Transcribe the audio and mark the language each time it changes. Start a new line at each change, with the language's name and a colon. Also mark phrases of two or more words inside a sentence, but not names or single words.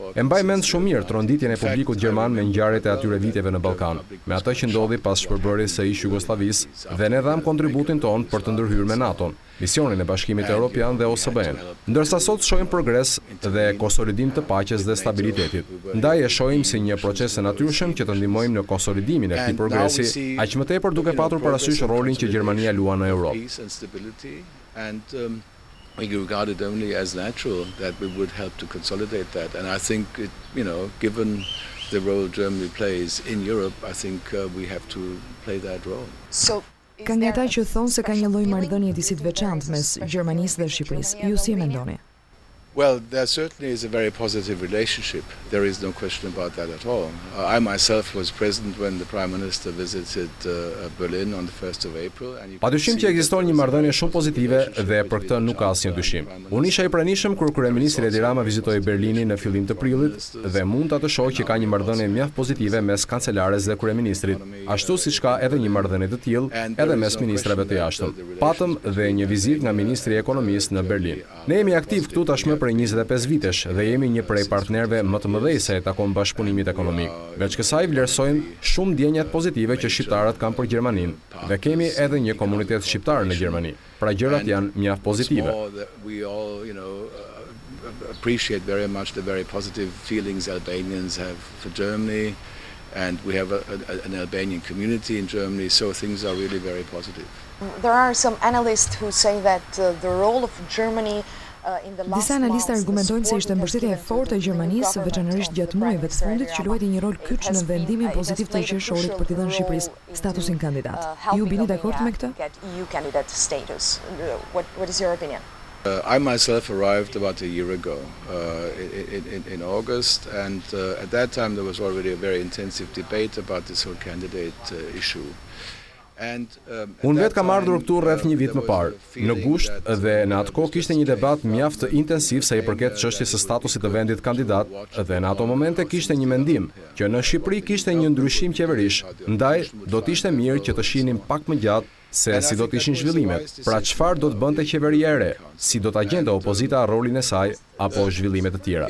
Albanian: E mbaj mend shumë mirë tronditjen e publikut gjerman me ngjarjet e atyre viteve në Ballkan, me atë që ndodhi pas shpërbërjes së Jugosllavisë dhe ne dham kontributin ton për të ndërhyrë me NATO-n, misionin e Bashkimit Europian dhe OSBE-n. Ndërsa sot shohim progres dhe konsolidim të paqes dhe stabilitetit. Ndaj e shohim si një proces të natyrshëm që të ndihmojmë në konsolidimin e këtij progresi, aq më tepër duke patur parasysh rolin që Gjermania luan në Europë.
English: We regard it only as natural that we would help to consolidate that, and I think given the role Germany plays in Europe, I think we have to play that role.
Albanian: Ka nga ata që thonë se ka një lloj marrëdhënie disi të veçantë mes Gjermanisë dhe Shqipërisë. Ju si e mendoni?
English: Well, there certainly is a very positive relationship. There is no question about that at all. I myself was present when the Prime Minister visited Berlin on the 1st of April.
Albanian: Padyshim që ekziston një marrëdhënie shumë pozitive dhe për këtë nuk ka asnjë dyshim. Unë isha i pranishëm kur kryeministri Rama vizitoi Berlinin në fillim të prillit dhe mund ta të shoh që ka një marrëdhënie mjaft pozitive mes kancelares dhe kryeministrit, ashtu siç ka edhe një marrëdhënie të tillë edhe mes ministrave të jashtëm. Patëm dhe një vizitë nga ministri i ekonomisë në Berlin. Ne jemi aktiv këtu tashmë për 25 vitesh dhe jemi një prej partnerëve më të mëdhenj sa i takon bashkëpunimit ekonomik. Veç kësaj vlerësojmë shumë ndjenjat pozitive që shqiptarët kanë për Gjermaninë dhe kemi edhe një komunitet shqiptar në Gjermani. Pra gjërat janë mjaft pozitive.
English: Appreciate very much the very positive feelings Albanians have for Germany, and we have an Albanian community in Germany, so things are really very positive. There are some analysts who say that the role of Germany
Albanian: Disa analistë argumentojnë se ishte mbështetja e fortë e Gjermanisë, veçanërisht gjatë muajve të fundit, që luajti një rol kyç në vendimin pozitiv të qershorit për t'i dhënë Shqipërisë statusin kandidat. Ju bini dakord me këtë?
English: I myself arrived about a year ago in August, and at that time there was already a very intensive debate about this whole candidate issue.
Albanian: Unë vetë kam ardhur këtu rreth një vit më parë, në gusht dhe në atë kohë kishte një debat mjaft intensiv sa i përket çështjes së statusit të vendit kandidat dhe në ato momente kishte një mendim që në Shqipëri kishte një ndryshim qeverish, ndaj do të ishte mirë që të shihnim pak më gjatë se si do të ishin zhvillimet, pra çfarë do të bënte qeveria e re, si do ta gjente opozita rolin e saj apo zhvillimet të tjera.